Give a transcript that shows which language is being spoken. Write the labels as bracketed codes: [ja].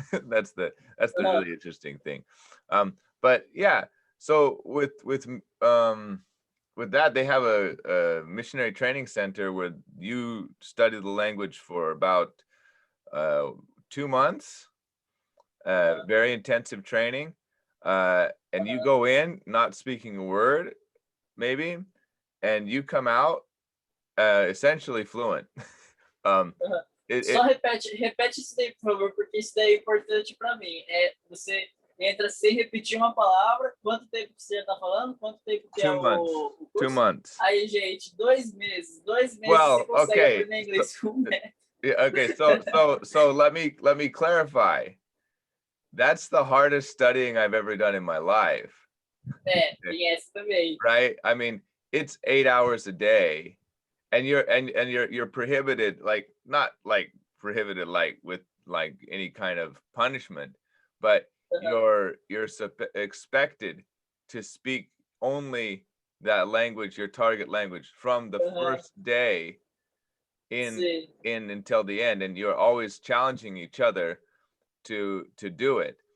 [en] that's the really interesting thing. But yeah, so with that, they have a missionary training center where you study the language for about 2 months, very intensive training, and you go in not speaking a word, maybe, and you come out essentially fluent. [pt] Só repete isso daí, por favor, porque isso daí é importante para mim. Você entra sem repetir uma palavra. Quanto tempo você já está falando? Quanto tempo que é o curso? [en] 2 months. [pt] Aí, gente, 2 meses. 2 meses você consegue aprender inglês fluente. [en] Okay, so let me clarify. That's the hardest studying I've ever done in my life. [pt] Tem essa também. [en] Right? I mean, it's 8 hours a day, and you're prohibited, like, not like prohibited like with like any kind of punishment, but you're expected to speak only that language, your target language, from the first day in until the end, and you're always challenging each other to do it.